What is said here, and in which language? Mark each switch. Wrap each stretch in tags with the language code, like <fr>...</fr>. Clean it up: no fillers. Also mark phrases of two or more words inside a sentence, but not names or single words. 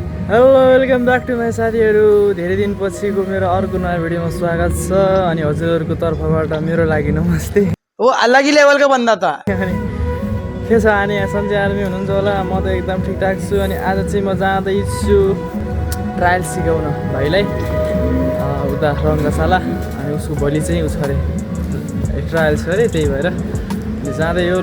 <en>hello welcome back to my</en> <ne>साथीहरू। धेरै दिनपछिको मेरो अर्को नयाँ भिडियोमा स्वागत छ। अनि हजुरहरूको तर्फबाट मेरो लागि नमस्ते।</ne> <hi>ओ अलग ही लेवल का बंदा था।</hi> <ne>अनि के छ अनि सन्चै आर्मी हुनुहुन्छ होला। म त एकदम ठिकठाक छु। अनि आज चाहिँ म जाँदैछु ट्रायल सिकाउन भाइलाई उता रङ्गशाला। अनि उसको भोलि चाहिँ उस अरे ट्रायल छ अरे, त्यही भएर जाँदै हो।</ne>